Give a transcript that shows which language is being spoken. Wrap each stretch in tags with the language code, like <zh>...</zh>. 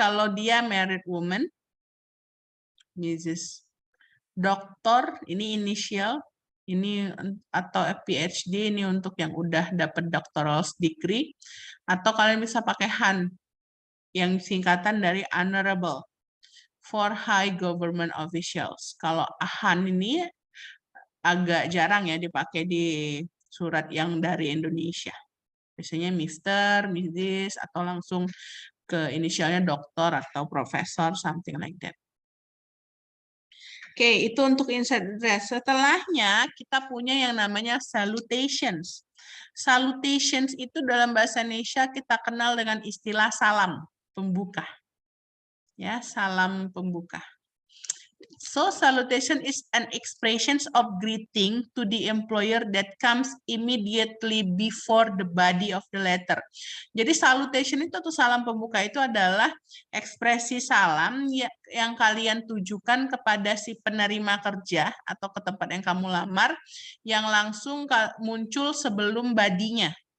<id>kalau dia</id> <en>married woman,</en> <id>Mrs. Doktor ini inisial, ini atau PhD ini untuk yang udah dapat</id> <en>doctoral degree,</en> <id>atau kalian bisa pakai Han yang singkatan dari</id> <en>honorable for high government officials.</en> <id>Kalau Han ini agak jarang ya dipakai di surat yang dari Indonesia. Biasanya Mr., Mrs., atau langsung ke inisialnya doktor atau profesor,</id> <en>something like that.</en> <id>Oke, itu untuk inside address. Setelahnya kita punya yang namanya salutations. Salutations itu dalam bahasa Indonesia kita kenal dengan istilah salam pembuka. Ya, salam pembuka.</id> <en>So, salutation is an expression of greeting to the employer that comes immediately before the body of the letter.</en> <id>Jadi, salutation itu atau salam pembuka itu adalah ekspresi salam yang kalian tujukan kepada si penerima kerja atau ke tempat yang kamu lamar, yang langsung muncul sebelum badinya.</id>